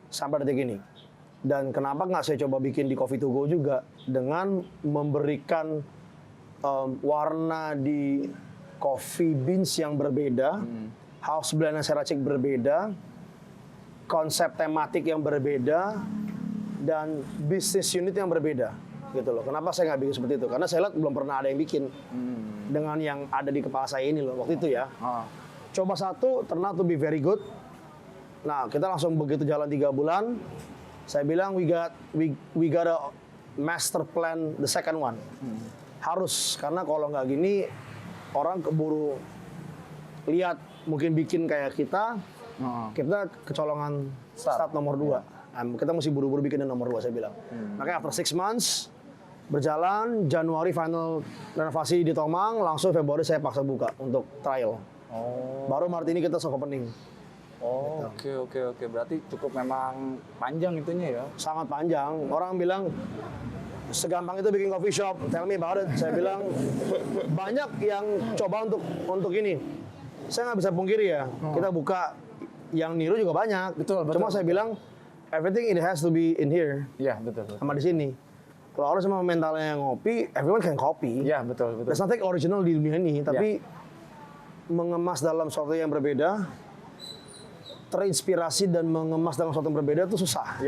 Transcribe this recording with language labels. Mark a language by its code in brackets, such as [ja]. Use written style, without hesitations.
[id] Sampai detik ini. Dan kenapa nggak saya coba bikin di Coffee to Go juga dengan memberikan warna di coffee beans yang berbeda, house blend yang saya racik berbeda, konsep tematik yang berbeda, dan bisnis unit yang berbeda, gitu loh. Kenapa saya nggak bikin seperti itu? Karena saya lihat belum pernah ada yang bikin dengan yang ada di kepala saya ini loh waktu itu ya. Coba satu, [en] turn out to be very good. [id] Nah, kita langsung begitu jalan 3 bulan, saya bilang [en] we got a master plan the second one. [id] Harus, karena kalau nggak gini orang keburu lihat mungkin bikin kayak kita kecolongan start nomor 2. Kita mesti buru-buru bikin nomor 2 saya bilang. Makanya [en] after 6 months [id] berjalan, Januari final renovasi di Tomang, langsung Februari saya paksa buka untuk trial. Baru Maret ini kita soft opening. Oke. Berarti cukup memang panjang itunya ya? Sangat panjang. Orang bilang segampang itu bikin coffee shop, [en] tell me about it. [id] Saya bilang banyak yang coba untuk ini. Saya nggak bisa pungkiri ya, kita buka yang niru juga banyak. Betul. Cuma saya bilang [en] everything it has to be in here. [id] Iya, betul. Sama di sini. Kalau orang sama mentalnya yang ngopi, [en] everyone can copy. [id] Iya, betul. [en] There's nothing original [id] di dunia ini, tapi mengemas dalam sesuatu yang berbeda, terinspirasi dan mengemas dalam sesuatu yang berbeda itu susah.